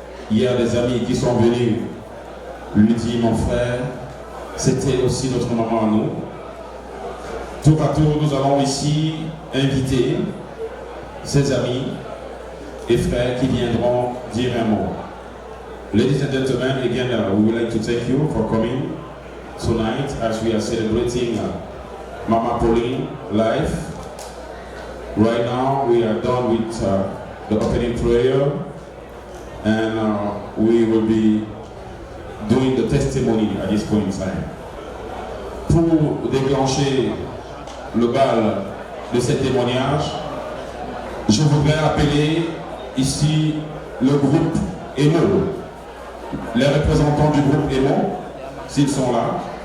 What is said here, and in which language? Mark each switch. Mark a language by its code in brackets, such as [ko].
[fr] Il y a des amis qui sont venus lui dire, mon frère, c'était aussi notre maman à nous. Tour à tour, nous allons ici inviter ses amis et frères qui viendront dire un mot. [en] Ladies and gentlemen, again, we would like to thank you for coming tonight as we are celebrating Mama Pauline life. Right now, we are done with the opening prayer, and we will be doing the testimony at this point in time. [fr] Pour déclencher le bal de ces témoignages, je voudrais appeler ici le groupe EMO, les représentants du groupe EMO, s'ils sont là.